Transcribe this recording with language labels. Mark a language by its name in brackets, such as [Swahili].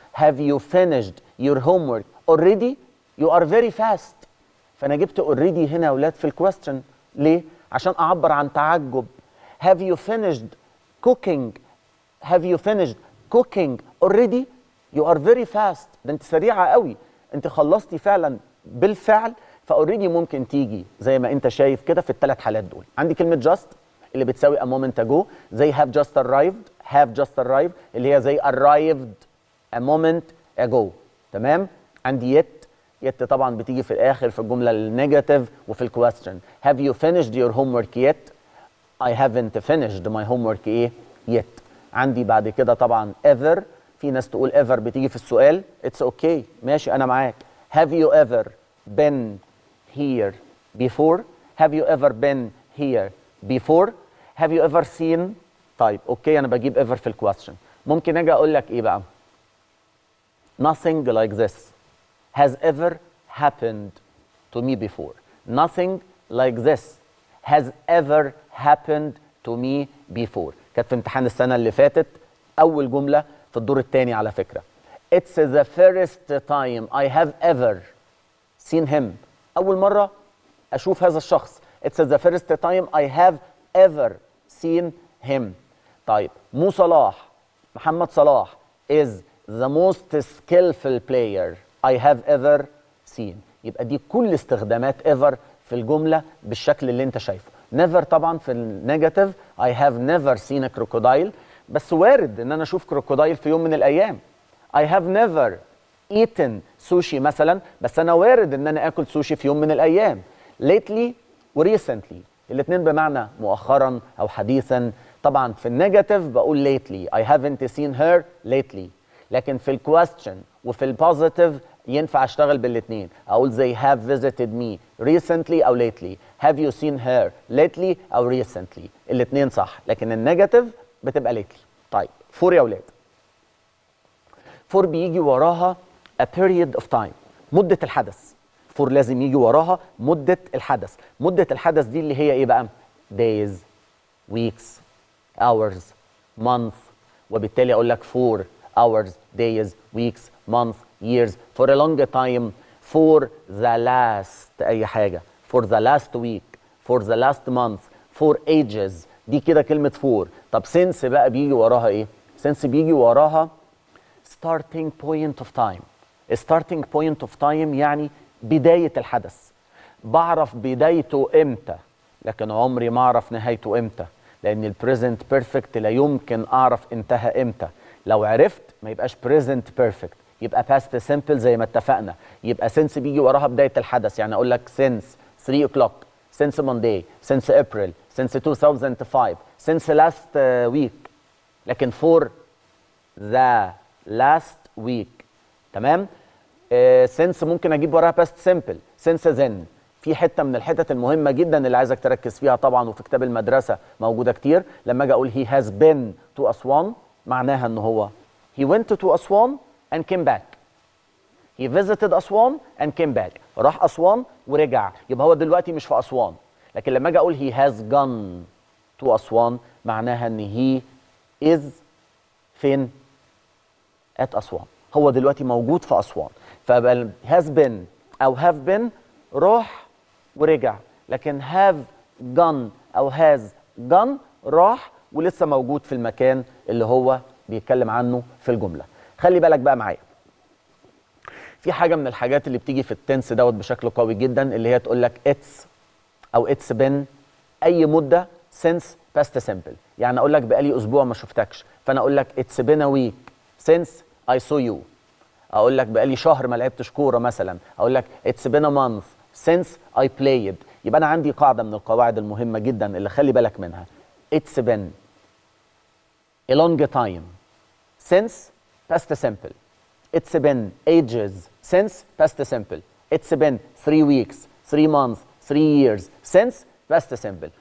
[English] have you finished your homework already. you are very fast. [Arabic] فانا جبت already هنا يا اولاد في الكويستشن. ليه؟ عشان اعبر عن تعجب. [English] have you finished cooking have you finished cooking already. you are very fast. [Arabic] ده انت سريعه قوي، انت خلصتي فعلا بالفعل. فاوريدي ممكن تيجي زي ما انت شايف كده في الثلاث حالات دول. عندي كلمه just اللي بتساوي [English] a moment ago [Arabic] زي [English] have just arrived [Arabic] اللي هي زي [English] arrived a moment ago. [Arabic] تمام. عندي yet طبعا بتيجي في الاخر في الجمله النيجاتيف وفي الكويستشن. have you finished your homework yet. I haven't finished my homework yet. عندي بعد كده طبعا ever. في ناس تقول ever بتيجي في السؤال. [English] it's okay [Arabic] ماشي انا معاك. [English] have you ever been here before. have you ever been here before. have you ever seen. [Arabic] طيب اوكي انا بجيب ever في الكويستشن. ممكن اجي اقول لك ايه بقى؟ [English] nothing like this has ever happened to me before. nothing like this has ever happened to me before. [Arabic] كانت في امتحان السنة اللي فاتت أول جملة في الدور الثاني على فكرة. [English] It's the first time I have ever seen him. [Arabic] أول مرة أشوف هذا الشخص. [English] It's the first time I have ever seen him. طيب محمد صلاح is the most skillful player I have ever seen. [Arabic] يبقى دي كل استخدامات ever في الجملة بالشكل اللي انت شايفه. [English] never [Arabic] طبعا في النيجاتيف [English] I have never seen a crocodile. [Arabic] بس وارد ان انا اشوف كروكودايل في يوم من الايام. [English] I have never eaten sushi [Arabic] مثلا، بس انا وارد ان انا اكل سوشي في يوم من الايام. lately و recently الاثنين بمعنى مؤخرا او حديثا. طبعا في النيجاتيف بقول [English] lately I haven't seen her lately. [Arabic] لكن في الكويستشن وفي البوزيتيف ينفع اشتغل بالاثنين. [English] اقول they have visited me recently او lately. have you seen her lately او recently. [Arabic] الاثنين صح، لكن النيجاتيف بتبقى lately. طيب فور يا اولاد. فور بيجي وراها a period of time مدة الحدث. فور لازم يجي وراها مدة الحدث. مدة الحدث دي اللي هي ايه بقى؟ [English] days weeks hours month، [Arabic] وبالتالي اقول لك [English] for hours days weeks months years for a long time for the last اي حاجه for the last week for the last month for ages. [Arabic] دي كده كلمه for. طب since بقى بيجي وراها ايه؟ since بيجي وراها [English] starting point of time. starting point of time [Arabic] يعني بدايه الحدث. بعرف بدايته امتى لكن عمري ما اعرف نهايته امتى، لان البريزنت بيرفكت لا يمكن اعرف انتهى امتى. لو عرفت ما يبقاش بريزنت بيرفكت، يبقى past simple زي ما اتفقنا. [English] يبقى since [Arabic] بيجي وراها بدايه الحدث، يعني اقول لك [English] since 3 o'clock since Monday since April since 2005 since last week، لكن for the last week. [Arabic] تمام. [English] since [Arabic] ممكن اجيب وراها [English] past simple since then. [Arabic] في حته من الحتت المهمه جدا اللي عايزك تركز فيها طبعا، وفي كتاب المدرسه موجوده كتير. لما اجي اقول [English] he has been to أسوان [Arabic] معناها ان هو [English] he went to أسوان and came back. he visited أسوان and came back. [Arabic] راح أسوان ورجع، يبقى هو دلوقتي مش في أسوان. لكن لما اجي اقول [English] he has gone to [Arabic] أسوان معناها ان [English] he is [Arabic] فين؟ at أسوان. هو دلوقتي موجود في أسوان. فبقى has been او have been راح ورجع، لكن have gone او has gone راح ولسه موجود في المكان اللي هو بيتكلم عنه في الجمله. خلي بالك بقى معايا، في حاجه من الحاجات اللي بتيجي في التنس دوت بشكل قوي جدا، اللي هي تقول لك it's او [English] it's been [Arabic] اي مده since past simple. يعني اقول لك بقالي اسبوع ما شفتكش، فانا اقول لك [English] it's been a week since I saw you. [Arabic] اقول لك بقالي شهر ما لعبتش كوره مثلا، اقول لك [English] it's been a month since I played. [Arabic] يبقى انا عندي قاعده من القواعد المهمه جدا اللي خلي بالك منها. [English] it's been a long time since past simple. it's been ages since past simple. it's been 3 weeks 3 months 3 years since past simple.